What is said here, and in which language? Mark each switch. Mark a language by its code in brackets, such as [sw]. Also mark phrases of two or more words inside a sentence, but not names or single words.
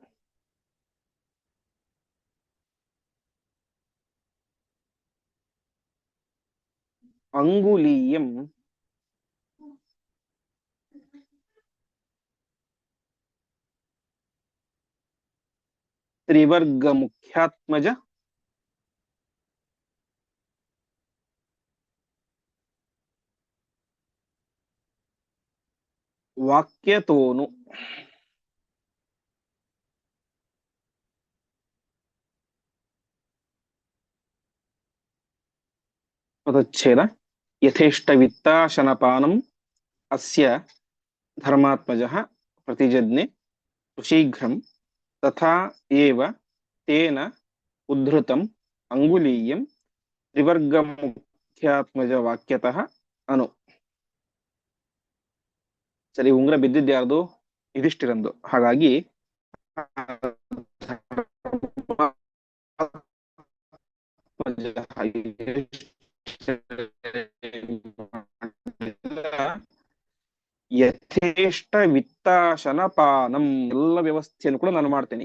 [sa] ಅಂಗುಲೀಯಂ ತ್ರಿವರ್ಗ ಮುಖ್ಯಾತ್ಮಜ ವಾಕ್ಯತೋನು. [kn] ಪದಚ್ಛೇದ. [sa] ಯಥೇಷ್ಟ ವಿತ್ತಾಶನಪಾನಂ ಅಸ್ಯ ಧರ್ಮಾತ್ಮಜಃ ಪ್ರತಿಜಜ್ಞೆ ಶೀಘ್ರಂ ತಥಾ ಏವ ತೇನ ಉದ್ಧೃತಂ ಅಂಗುಲೀಯಂ ತ್ರಿವರ್ಗ ಮುಖ್ಯಾತ್ಮಜ ವಾಕ್ಯತಃ ಅನು. [kn] ಸರಿ, ಉಂಗುರ ಬಿದ್ದಿದ್ಯಾರ್ದು? ಯುಧಿಷ್ಠಿರಂದು. ಹಾಗಾಗಿ [sa] ಯಥೇಷ್ಟ ವಿತ್ತಾಶನ ಪಾನಂ, [kn] ಎಲ್ಲ ವ್ಯವಸ್ಥೆಯನ್ನು ಕೂಡ ನಾನು ಮಾಡ್ತೇನೆ.